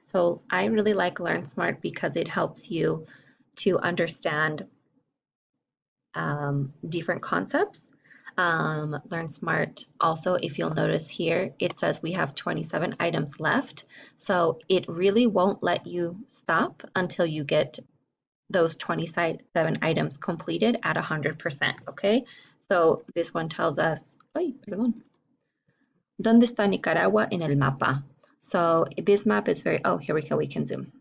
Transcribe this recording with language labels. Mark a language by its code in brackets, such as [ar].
[en] So I really like Learn Smart because it helps you to understand different concepts. Learn Smart also, if you'll notice here, it says we have 27 items left. So it really won't let you stop until you get those 27 items completed at 100%, okay? So this one tells us, [es] ay, perdón, ¿dónde está Nicaragua en el mapa? [en] So this map is very, oh, here we go, we can zoom.